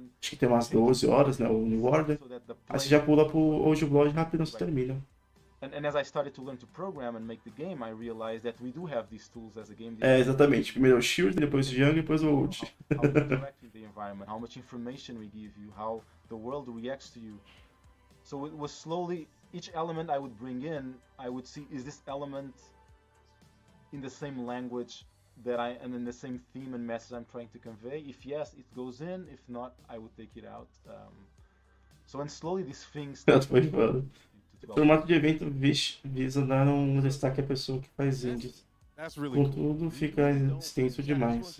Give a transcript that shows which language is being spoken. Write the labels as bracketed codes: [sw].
[pt] Acho que tem umas 12 horas, né, o New Order. Aí você já pula pro Old Blood e rapidão você termina. [en] and as I started to learn to program and make the game, I realized that we do have these tools as a game [pt] É, [en] designer. [pt] exatamente. Primeiro é o shield, depois o jungle, depois o ult. [en] How we interact with the environment, how much information we give you, how the world reacts to you. So it was slowly, each element I would bring in, I would see, is this element in the same language that and in the same theme and message I'm trying to convey? If yes, it goes in. If not, I would take it out. So and slowly these things. [pt] Foi foda. O formato de evento visa dar um destaque à pessoa que faz indies. [en] That's really [pt] Contudo, fica extenso demais.